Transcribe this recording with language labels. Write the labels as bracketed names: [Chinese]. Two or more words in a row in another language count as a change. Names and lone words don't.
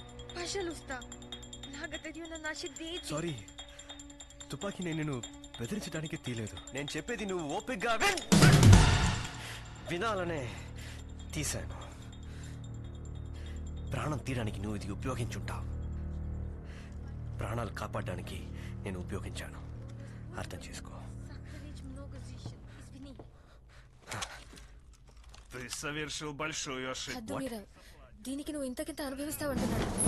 [Telugu] సారీ, తుపాకీ నేను నిన్ను బెదిరించడానికి తీయలేదు. నేను చెప్పేది నువ్వు ఓపికగా వినాలనే తీశాను. ప్రాణం తీయడానికి నువ్వు ఇది ఉపయోగించుంటావు. ప్రాణాలు కాపాడడానికి నేను ఉపయోగించాను, అర్థం చేసుకో. [Russian] Ты совершил большую ошибку. [Telugu] దీనికి నువ్వు ఇంతకింత అనుభవిస్తావంటున్నాడు.